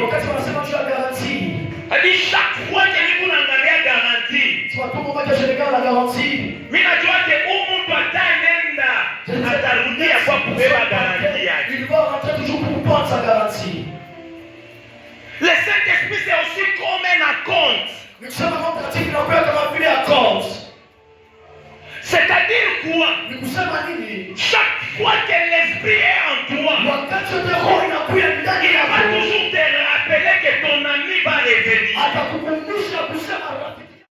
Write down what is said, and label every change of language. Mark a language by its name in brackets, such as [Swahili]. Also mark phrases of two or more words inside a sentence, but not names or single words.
[Swahili] Wakati wanasema juu ya garanti. [French] on dit chaque fois que nous avons garantie, [Swahili] Tunatuma moja serikali la garanti. mimi najua que mtu ataenda atarudia kwa kubeba garantie yake. [French] Il va rentrer toujours pour prendre sa garantie. Le Saint-Esprit c'est aussi comme un acompte. [Swahili] Nikisema Roho Mtakatifu inakuwa kama vile account. [French] C'est-à-dire quoi? [Swahili] Ni kusema nini? [French] Chaque fois que l'Esprit est en toi, [Swahili] Wakati wote Roho inakuya ndani [French] il va [Swahili] yako. [French] toujours te rappeler que ton ami va revenir. [Swahili] Atakukumbusha kusema rafiki